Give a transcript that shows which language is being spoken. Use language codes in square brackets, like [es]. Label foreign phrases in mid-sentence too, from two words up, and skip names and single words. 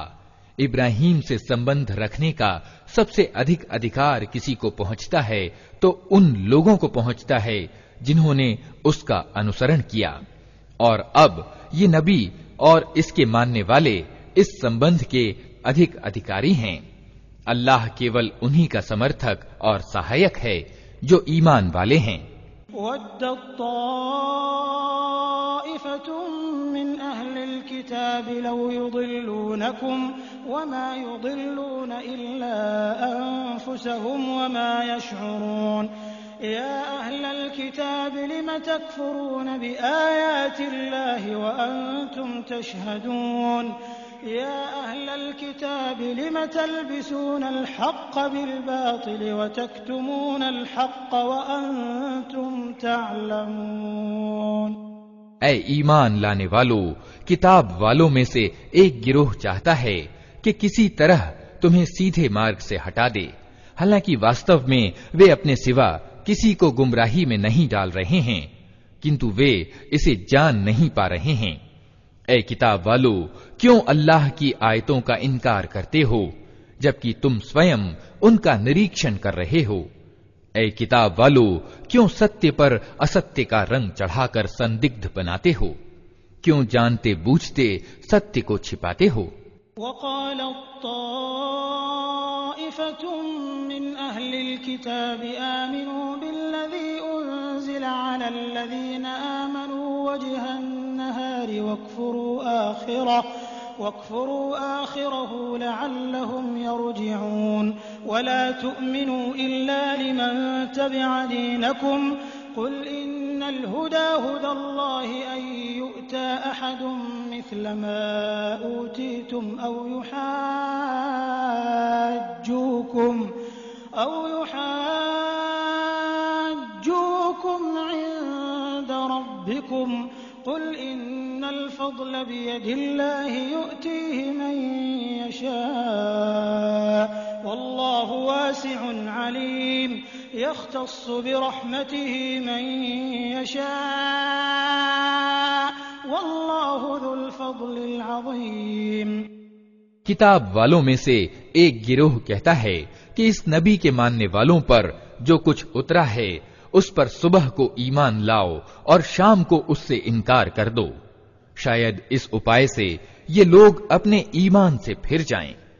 [hi] इब्राहीम से संबंध रखने का सबसे अधिक अधिकार किसी को पहुंचता है तो उन लोगों को पहुंचता है जिन्होंने उसका अनुसरण किया, और अब ये नबी और इसके मानने वाले इस संबंध के अधिक अधिकारी हैं। अल्लाह केवल उन्हीं का समर्थक और सहायक है जो ईमान वाले हैं। [ar] من أهل الكتاب لو يضلونكم وما يضلون إلا أنفسهم وما يشعرون يا أهل الكتاب لم تكفرون بآيات الله وأنتم تشهدون يا أهل الكتاب لم تلبسون الحق بالباطل وتكتمون الحق وأنتم تعلمون. [hi] ऐ ईमान लाने वालों, किताब वालों में से एक गिरोह चाहता है कि किसी तरह तुम्हें सीधे मार्ग से हटा दे, हालांकि वास्तव में वे अपने सिवा किसी को गुमराही में नहीं डाल रहे हैं, किंतु वे इसे जान नहीं पा रहे हैं। ऐ किताब वालों, क्यों अल्लाह की आयतों का इनकार करते हो जबकि तुम स्वयं उनका निरीक्षण कर रहे हो। ऐ किताब वालों, क्यों सत्य पर असत्य का रंग चढ़ाकर संदिग्ध बनाते हो, क्यों जानते बूझते सत्य को छिपाते हो। [ar] وقالت طائفة من أهل الكتاب آمنوا بالذي أنزل على الذين آمنوا وجه النهار واكفروا آخره لعلهم يرجعون ولا تؤمنوا إلا لمن تبع دينكم قل إن الهدى هدى الله أن يؤتى أحد مثل ما أوتيتم أو يحاجوكم عند ربكم قل إن الفضل بيد الله يؤتيه من يشاء والله واسع عليم يختص برحمته من يشاء والله ذو الفضل العظيم. [hi] किताब वालों में से एक गिरोह कहता है कि इस नबी के मानने वालों पर जो कुछ उतरा है उस पर सुबह को ईमान लाओ और शाम को उससे इनकार कर दो, शायद इस उपाय से ये लोग अपने ईमान से फिर जाएं।